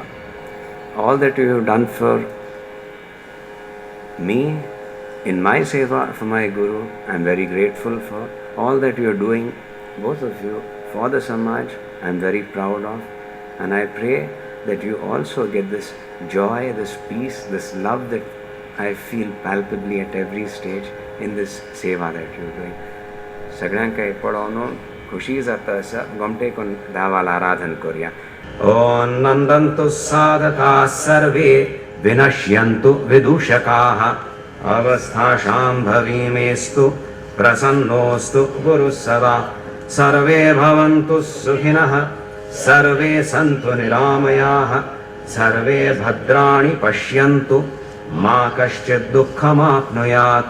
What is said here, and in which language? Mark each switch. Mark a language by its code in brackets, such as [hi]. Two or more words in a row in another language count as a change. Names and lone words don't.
[en] All that you have done for me, in my seva for my Guru, I am very grateful for. All that you are doing, both of you, for the Samaj, I am very proud of. And I pray that you also get this joy, this peace, this love that I feel palpably at every stage in this seva that you are doing. [kok] सगळ्यांका पडोवन खुशी जाता असा गोमटे कोण देवाला आराधन करूया. [sa] ओम नंदन्तु साधकाः सर्वे विनश्यन्तु विदूषकाः अवस्थाशां भवीमेस्तु प्रसन्नोस्तु गुरुः सदा सर्वे भवन्तु सुखिनः सर्वे सन्तु निरामयाः सर्वे भद्राणि पश्यन्तु मा कश्चित् दुःखमाप्नुयात्.